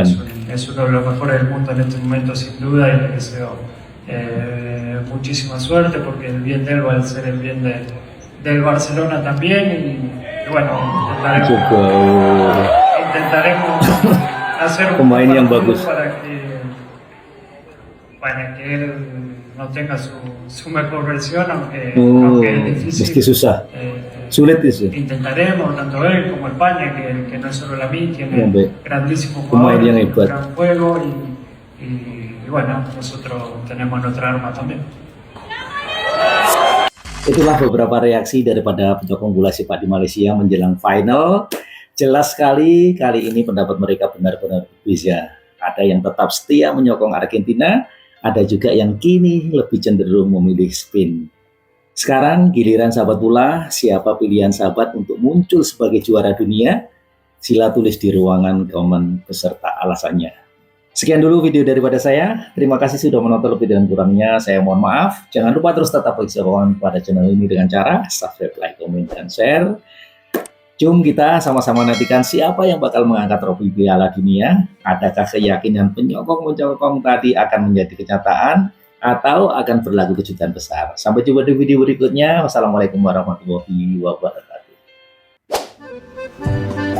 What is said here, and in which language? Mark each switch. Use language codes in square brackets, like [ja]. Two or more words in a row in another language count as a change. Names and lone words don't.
[es] es uno de los mejores del mundo en este momento sin duda, y le deseo muchísima suerte porque el bien de él va a ser el bien del Barcelona también, y bueno, intentaremos hacer un [id] Pemain yang bagus. [es] para que él no tenga su mejor versión, aunque es difícil. [id] Meski susah. Sulit itu. [es] Intentaremos, tanto él como España, que no es solo Lamine, tiene grandísimos [id] Pemain yang [es] jugadores, [id] hebat. [es] gran juego, y bueno, nosotros tenemos nuestra arma también. [ms] Itulah beberapa reaksi daripada penyokong bola sepak di Malaysia menjelang final. Jelas sekali kali ini pendapat mereka benar-benar berbeda. Ada yang tetap setia menyokong Argentina, ada juga yang kini lebih cenderung memilih Spain. Sekarang giliran sahabat bola, siapa pilihan sahabat untuk muncul sebagai juara dunia? Sila tulis di ruangan komen beserta alasannya. Sekian dulu video daripada saya. Terima kasih sudah menonton, lebih dan kurangnya saya mohon maaf. Jangan lupa terus tetap bersemangat pada channel ini dengan cara subscribe, like, komen, dan share. Jom kita sama-sama nantikan siapa yang bakal mengangkat trofi Piala Dunia. Adakah keyakinan penyokong-penyokong tadi akan menjadi kenyataan atau akan berlaku kejutan besar? Sampai jumpa di video berikutnya. [ar] والسلام عليكم ورحمة الله وبركاته.